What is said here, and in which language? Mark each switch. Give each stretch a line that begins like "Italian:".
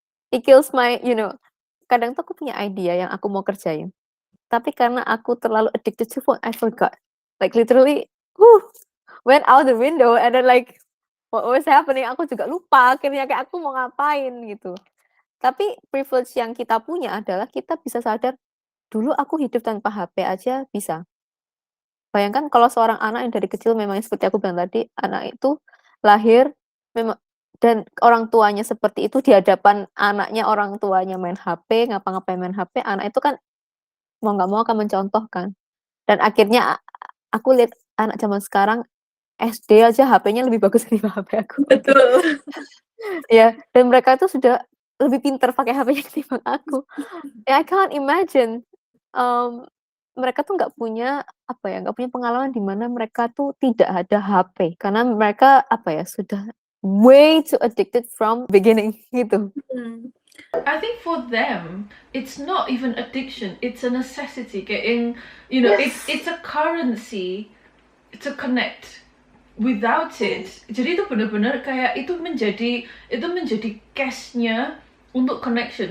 English: It kills my,
Indonesian: kadang tuh aku punya idea yang aku mau kerjain. Tapi karena aku terlalu
English: addicted to phone, I forgot. Like literally, went out the window and then like, what was happening?
Indonesian: Aku juga lupa akhirnya kayak aku mau ngapain gitu. Tapi privilege yang kita punya adalah kita bisa sadar, dulu aku hidup tanpa HP aja bisa. Bayangkan kalau seorang anak yang dari kecil memang seperti aku bilang tadi, anak itu lahir memang dan orang tuanya seperti itu di hadapan anaknya, orang tuanya main HP, ngapa-ngapain main HP, anak itu kan mau nggak mau akan mencontohkan. Dan akhirnya aku lihat anak zaman sekarang SD aja HP-nya lebih bagus daripada HP aku. Betul. Ya, dan mereka itu sudah lebih pintar pakai HP-nya ketimbang aku.
English: I can't imagine,
Indonesian: mereka tuh nggak punya pengalaman di mana mereka tuh tidak ada HP. Karena mereka sudah
English: way too addicted from beginning
Indonesian: gitu.
English: I think for them, it's not even addiction, it's a necessity. Kayak it's a currency to connect. Without it,
Indonesian: jadi itu benar-benar kayak itu menjadi cash-nya untuk connection.